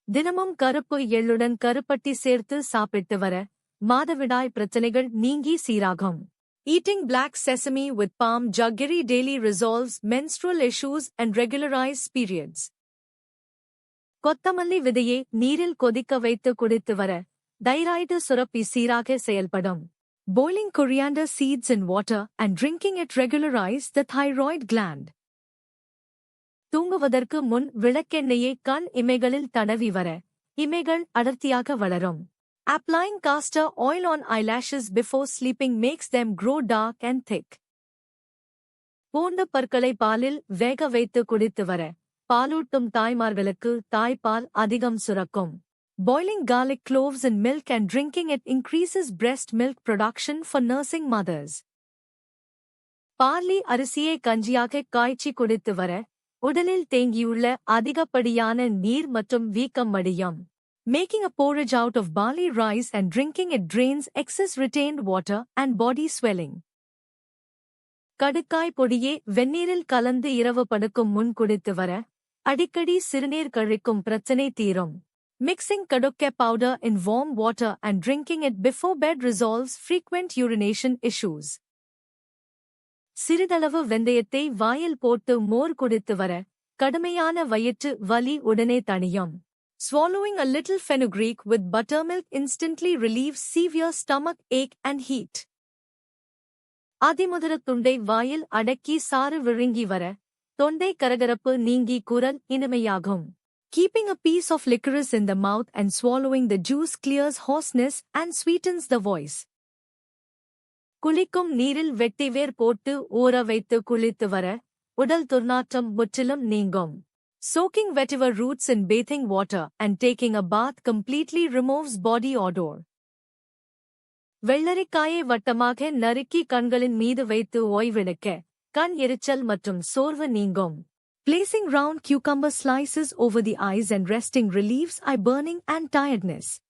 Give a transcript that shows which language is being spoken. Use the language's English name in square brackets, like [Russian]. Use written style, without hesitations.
[Tamil] தினமும் கருப்பு எள்ளுடன் கருப்பட்டி சேர்த்து சாப்பிட்டு வர மாதவிடாய் பிரச்சனைகள் நீங்கி சீராகும். [English] Eating black sesame with palm jaggery daily resolves menstrual issues and regularizes periods. [Tamil] கொத்தமல்லி விதையை நீரில் கொதிக்க வைத்து குடித்து வர தைராய்டு சுரப்பி சீராக செயல்படும். [English] Boiling coriander seeds in water and drinking it regularizes the thyroid gland. [Tamil] தூங்குவதற்கு முன் விளக்கெண்ணெயை கண் இமைகளில் தடவி வர இமைகள் அடர்த்தியாக வளரும். [English] Applying castor oil on eyelashes before sleeping makes them grow dark and thick. [Tamil] பூண்டு பற்களை பாலில் வேக வைத்து குடித்து வர பாலூட்டும் தாய்மார்களுக்கு தாய்ப்பால் அதிகம் சுரக்கும். [English] Boiling garlic cloves in milk and drinking it increases breast milk production for nursing mothers. [Tamil] Barley அரிசியை கஞ்சியாக காய்ச்சி குடித்து வர உடலில் தேங்கியுள்ள அதிகப்படியான நீர் மற்றும் வீக்கம் மடியும். [English] Making a porridge out of barley rice and drinking it drains excess retained water and body swelling. [Tamil] கடுக்காய் பொடியே வெந்நீரில் கலந்து இரவு படுக்கும் முன் குடித்து வர அடிக்கடி சிறுநீர் கழிக்கும் பிரச்சனை தீரும். [English] Mixing kadukke powder in warm water and drinking it before bed resolves frequent urination issues. [Tamil] சிறிதளவு வெந்தயத்தை வாயில் போட்டு மோர் குடித்து வர கடுமையான வயிற்று வலி உடனே தணியும். [English] Swallowing a little fenugreek with buttermilk instantly relieves severe stomach ache and heat. [Tamil] அதிமுதிரத் துண்டை வாயில் அடக்கி சாறு விழுங்கி வர தொண்டை கரகரப்பு நீங்கி குரல் இனிமையாகும். [English] Keeping a piece of licorice in the mouth and swallowing the juice clears hoarseness and sweetens the voice. [Tamil] குளிக்கும் நீரில் வெட்டிவேர் போட்டு ஊற வைத்து குளித்து வர உடல் துர்நாற்றம் முற்றிலும் நீங்கும். [English] Soaking vetiver roots in bathing water and taking a bath completely removes body odor. [Tamil] வெள்ளரிக்காயை வட்டமாக நறுக்கி கண்களின் மீது வைத்து ஓய்வெடுக்க கண் எரிச்சல் மற்றும் சோர்வு நீங்கும். [English] Placing round cucumber slices over the eyes and resting relieves eye burning and tiredness.